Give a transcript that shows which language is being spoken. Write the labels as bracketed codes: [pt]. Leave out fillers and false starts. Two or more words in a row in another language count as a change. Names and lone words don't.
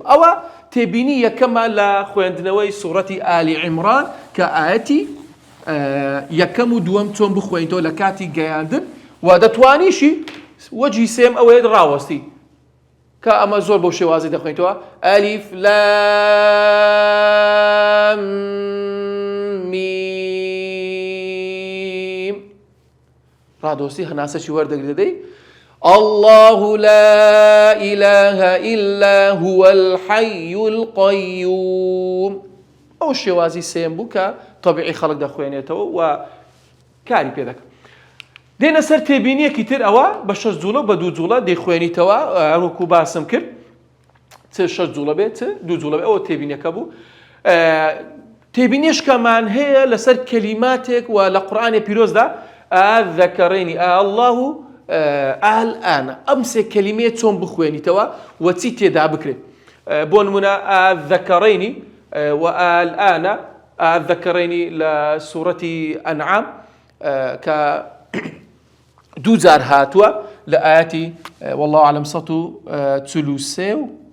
[ckb] ئەوە تێبینی یەکەمە لە خوێندنەوەی سوورەتی ئالی عیمران کە ئاەتی یەکەم و دووەم چۆن بخوێنیتەوە لە کاتی گەیاندن و دەتوانیشی وەجهی سێم ئەوەیە ڕاوەستی کە ئەمە زۆر بەو شێوازی دەخوێنیتەوە ئەلیف لام میم ڕادۆستی هەناسەی وەردەگری دەدەی [ar] الله لا إله إلا هو الحي القيوم [ckb] ئەو شێوازی سێم بوو کە طبیعی خەڵک دەخوێنێتەوە و کاری پێ دەکەن دێنە سەر تێبینیەکی تر ئەوە بە 6 جوڵە بە 2 جوڵە دەیخوێنیتەوە هەروەکو باسم کرد چ 6 جوڵە بێت 2 جوڵە بێت ئەوە تێبینیەکە بوو تێبینیشکەمان هەیە لەسەر کەلیماتێک و لە قورئانی پیرۆزدا [ar] ئەذەکەڕینی الله الآن [ckb] ئەم سێ کەلیمەیە چۆن بخوێنیتەوە و چی تێدا بکرێت بۆ نمونە ئەذەکەڕینی و الآن ئەذەکەڕینی لە سوورەتی ئەنعام کە 2 جار هاتووە لە ئاەتی [ar] والله أعلم [ckb] 143 و